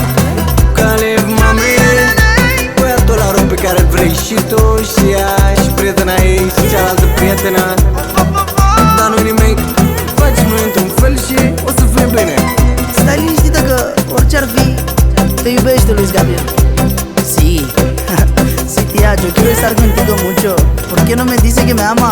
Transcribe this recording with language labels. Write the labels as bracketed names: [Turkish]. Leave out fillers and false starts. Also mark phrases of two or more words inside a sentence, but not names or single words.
[Romanian] Caleb, mami, băiatul la rob pe care vrei și tu și ea, și prietena ei și cealaltă prietenă. Dar nu-i nimic, facem noi într-un fel și o să fie bine. Stai liniștită că orice-ar fi te iubește, Luis Gabriel. [Spanish] Sí, sí, tía, yo quiero estar contigo mucho. ¿Por qué no me dice que me ama?